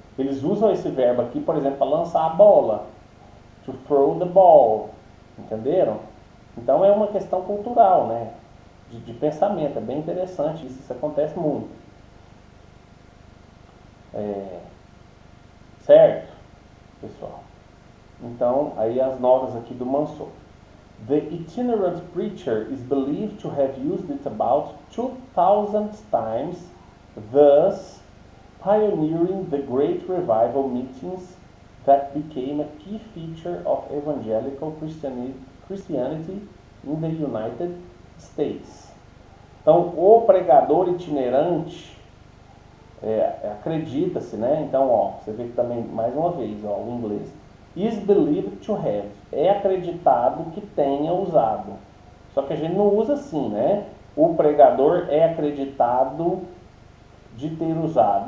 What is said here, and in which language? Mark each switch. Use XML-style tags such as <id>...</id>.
<pt>Eles usam esse verbo aqui, por exemplo, para lançar a bola,</pt> <en>to throw the ball,</en> <pt>entenderam? Então é uma questão cultural, né? De pensamento, é bem interessante isso acontece muito. Certo, pessoal? Então, aí as notas aqui do Mansour.</pt> <en>The itinerant preacher is believed to have used it about 2,000 times, thus pioneering the great revival meetings that became a key feature of evangelical Christianity in the United States.</en> <pt>Então, o pregador itinerante, acredita-se, né? Então, ó, você vê que também, mais uma vez, ó, o inglês.</pt> <en>Is believed to have.</en> <pt>É acreditado que tenha usado. Só que a gente não usa assim, né? O pregador é acreditado de ter usado.</pt>